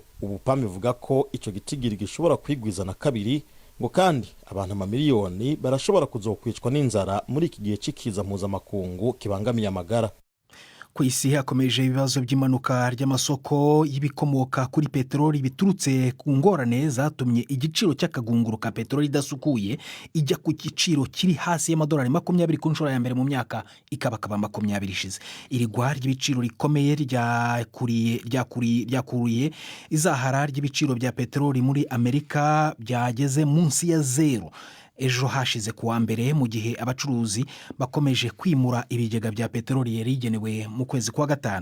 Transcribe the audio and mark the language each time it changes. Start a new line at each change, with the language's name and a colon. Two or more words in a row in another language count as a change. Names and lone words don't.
Rundi: Ubu PAM ivuga ko ico gitigiri gishobora kwigwiza na kabiri, ngo kandi abantu amamiliyoni barashobora kuzokwicwa n'inzara muri iki gihe cikiza mpuzamakungu kibangamiye amagara.
Kinyarwanda: Ku isi hakomeje ibibazo by'imanuka ry'amasoko y'ibikomoka kuri peteroli biturutse ku ngorane zatumye igiciro cy'akagunguru ka peteroli idasukuye ijya ku giciro kiri hasi y'amadolari 20 ku nshuro ya mbere mu myaka ikabakaba 20 ishize. Irigwa ry'ibiciro rikomeye ryakuriye izahara ry'ibiciro bya peteroli muri Amerika byageze munsi ya zero ejo hashize kuwa mbere, mu gihe abacuruzi bakomeje kwimura ibigega bya peteroli yarigenewe mu kwezi kwa gatanu.